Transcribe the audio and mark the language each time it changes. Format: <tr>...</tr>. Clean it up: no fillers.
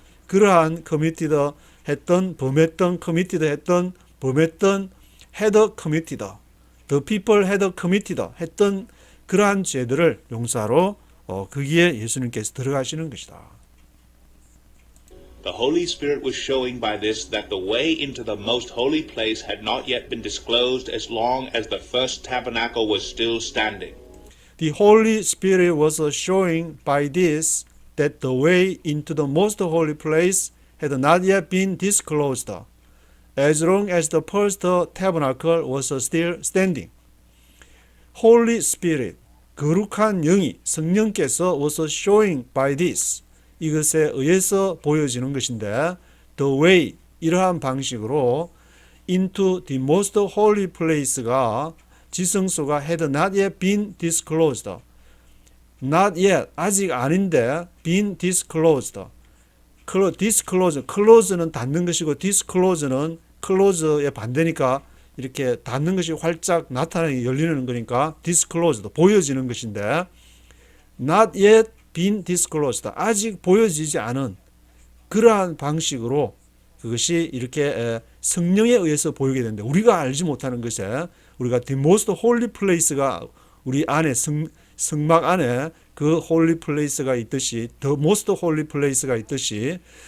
<ko>그러한 committed 했던, 범했던, committed 했던, 범했던, had committed,</ko> <en>the people had committed</en> <ko>했던 그러한 죄들을 용사로 거기에 예수님께서 들어가시는 것이다.</ko> <en>The Holy Spirit was showing by this that the way into the most holy place had not yet been disclosed as long as the first tabernacle was still standing. The Holy Spirit was showing by this that the way into the most holy place had not yet been disclosed, as long as the first tabernacle was still standing. Holy Spirit, 거룩한 영이, 성령께서 was showing by this, 이것에 의해서 보여지는 것인데, the way, 이러한 방식으로 into the most holy place가, 지성소가 had not yet been disclosed. not yet, 아직 아닌데, been disclosed.</en> <ko>disclose, close는 닫는 것이고, disclose는 close의 반대니까 이렇게 닫는 것이 활짝 나타나게 열리는 거니까 disclosed, 보여지는 것인데,</ko> <en>not yet been disclosed,</en> <ko>아직 보여지지 않은 그러한 방식으로 그것이 이렇게 성령에 의해서 보이게 되는데, 우리가 알지 못하는 것에, 우리가 the most holy place가 우리 안에 성막 안에 그 holy place가 있듯이, the most holy place가 있듯이,</ko>